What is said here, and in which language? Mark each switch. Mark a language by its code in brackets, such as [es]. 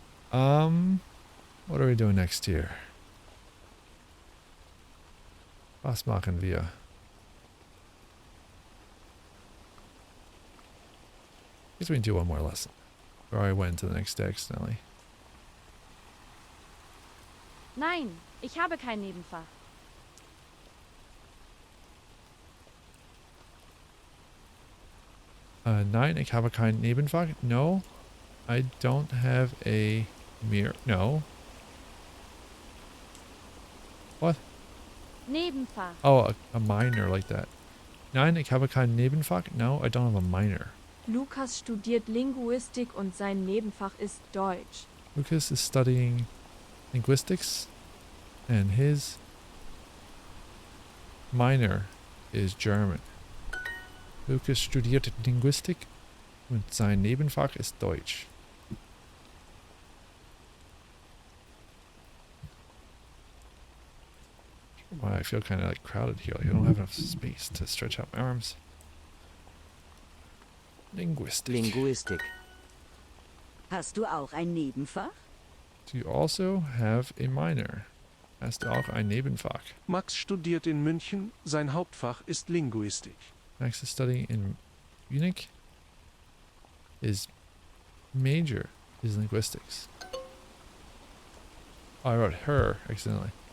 [en] What are we doing next here? [de] Was machen wir? [en] I guess we can do one more lesson. Or I went to the next day accidentally. [de] Nein, ich habe kein Nebenfach. Nein, ich habe kein Nebenfach. [en] No, I don't have a mirror. No. What? [de] Nebenfach. [en] Oh, a minor like that. [de] Nein, ich habe kein Nebenfach. [en] No, I don't have a minor. [de] Lukas studiert Linguistik und sein Nebenfach ist Deutsch. [en] Lucas is studying linguistics and his minor is German. [de] Lucas studiert Linguistik und sein Nebenfach ist Deutsch. [en] Wow, I feel kind of like crowded here. Like I don't have enough space to stretch out my arms. [de] Linguistik. Hast du auch ein Nebenfach? [en] Do you also have a minor? [de] Hast du auch ein Nebenfach? Max studiert in München, sein Hauptfach ist Linguistik. [en] Max is studying in Munich. His major is linguistics. Oh, I wrote her accidentally.